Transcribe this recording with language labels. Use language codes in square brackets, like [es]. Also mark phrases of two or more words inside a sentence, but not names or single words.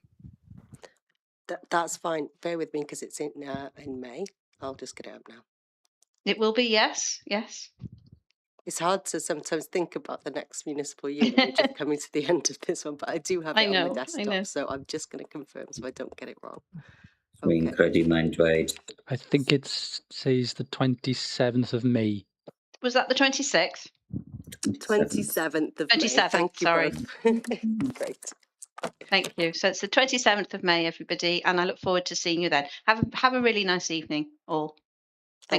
[en] That's fine. Bear with me because it's in May. I'll just get it up now. It will be, yes. It's hard to sometimes think about the next municipal year when we're just coming to the end of this one, but I do have it on my desktop, so I'm just going to confirm so I don't get it wrong. [cy] Fi'n credu mae'n dweud. [en] I think it says the 27th of May. Was that the 26th? 27th of May. 27th, Thank you sorry. both. Great. Thank you. So it's the 27th of May, everybody, and I look forward to seeing you then. Have a really nice evening, all.